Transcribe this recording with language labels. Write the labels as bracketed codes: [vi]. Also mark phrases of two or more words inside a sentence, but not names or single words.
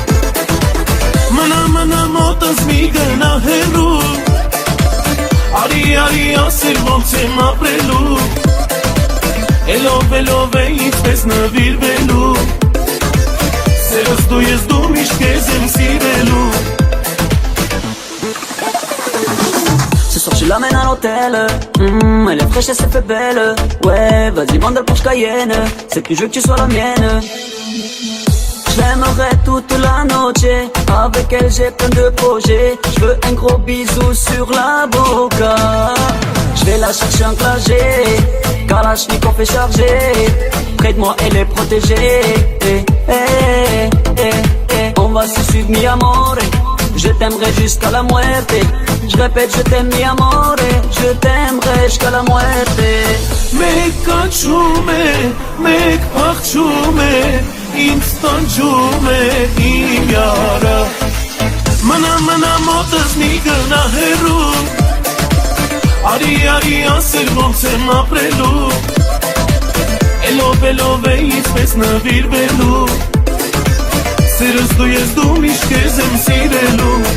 [hy] Մնա մոտս մի գնա հեռու Արի ասել ոնց եմ ապրելու Էլով է ինչպես նվիրվելու Սիրս դու ես դու միշտ քեզ եմ սիրելու [fr] Ce soir je l'amène à l'hôtel Elle est fraîche, elle s'est fait belle Ouais, vas-y bande le Porsche Cayenne C'est plus je veux que tu sois la mienne Je l'aimerai toute [es] la noche [fr] Avec elle j'ai plein de projets Je veux un gros bisou sur [es] la boca [fr] Je vais la chercher en clagé Kalachnikov est chargé Près de moi elle est protégée On va se suivre [es] mi amore [fr] Je t'aimerai jusqu'à [es] la muerte [fr] Je répète, je t'aime [es] mi amore [fr] Je t'aimerai jusqu'à [es] la muerte [hy] Մեկ կանչում է, մեկ փախչում է Ինձ տանջում է իմ յարը Մնա մոտս մի գնա հեռու Արի ասել ոնց եմ ապրելու Էլով է ինչպես նվիրվելու Սիրս դու ես դու միշտ քեզ եմ սիրելու